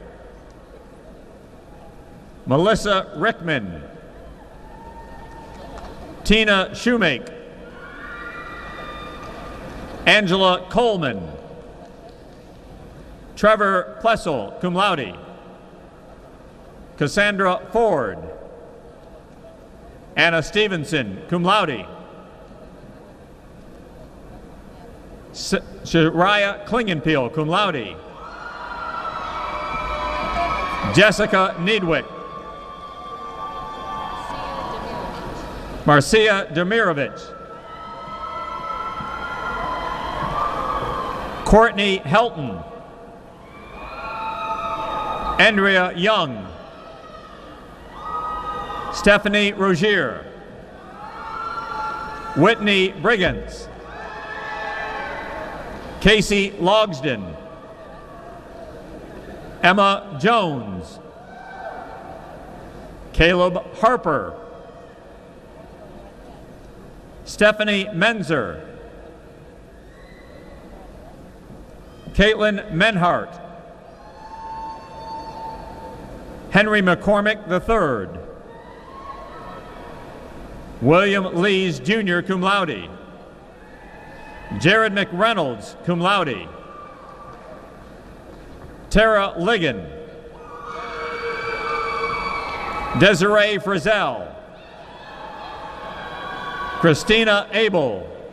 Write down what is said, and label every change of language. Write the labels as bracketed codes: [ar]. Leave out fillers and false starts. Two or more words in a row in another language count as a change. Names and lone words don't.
[en] Melissa Rickman. Tina Shoemake. Angela Coleman. Trevor Plessel, [la] cum laude. [en] Cassandra Ford. Anna Stevenson, [la] cum laude. [en] Shariah Klingenpeel, [la] cum laude. [en] Jessica Needwick. Marcia Demirovich. Courtney Helton. Andrea Young. Stephanie Rogier. Whitney Briggins. Casey Logsden. Emma Jones. Caleb Harper. Stephanie Menzer. Caitlin Menhart. Henry McCormick III. William Lees Jr., [la] cum laude. [en] Jared McReynolds, [la] cum laude. [en] Tara Ligon. Desiree Frizzell. Christina Abel.